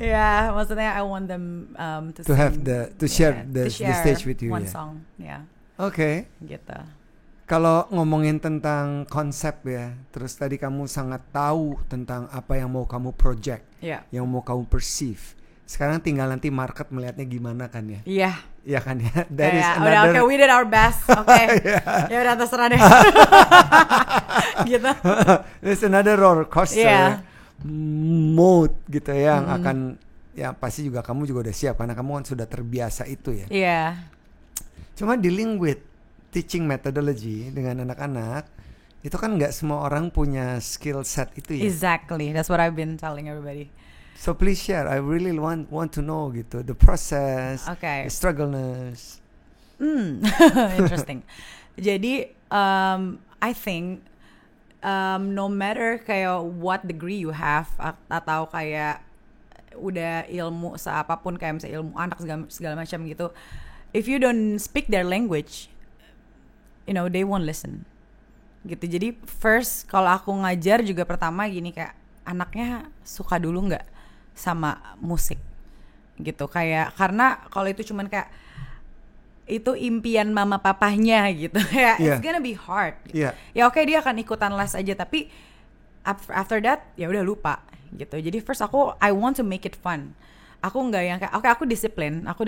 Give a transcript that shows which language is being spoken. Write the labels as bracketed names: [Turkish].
[Indonesian] Ya, maksudnya [English] I want them to have the share the stage with you. One song, [Indonesian] Oke. Gitu. Kalau ngomongin tentang konsep ya, terus tadi kamu sangat tahu tentang apa yang mau kamu project, yang mau kamu perceive. Sekarang tinggal nanti market melihatnya gimana kan ya? Iya. Iya kan ya. [English] Udah okay, we did our best. [Indonesian] Oke. Ya udah terserah deh. Gitu. [English] There's another roller coaster mode [Indonesian] gitu yang akan pasti juga kamu juga udah siap karena kamu kan sudah terbiasa itu ya. Iya. Cuma [English] dealing with teaching methodology [Indonesian] dengan anak-anak itu kan nggak semua orang punya skill set itu ya. [English] Exactly. That's what I've been telling everybody. So please share. I really want to know gitu the process, the struggleness. Interesting. Jadi I think no matter kayak what degree you have [Indonesian] atau kayak udah ilmu seapapun, kayak misalnya ilmu anak segala macam gitu, [English] if you don't speak their language, they won't listen. Gitu. [Indonesian] Jadi first kalau aku ngajar juga pertama gini, kayak anaknya suka dulu nggak sama musik gitu, kayak karena kalau itu cuman kayak itu impian mama papahnya gitu ya, [English] it's gonna be hard [Indonesian] gitu. Ya oke, dia akan ikutan les aja, tapi [English] after that [Indonesian] ya udah lupa gitu. [English] Jadi first I want to make it fun. [Indonesian] Aku nggak yang kayak aku disiplin.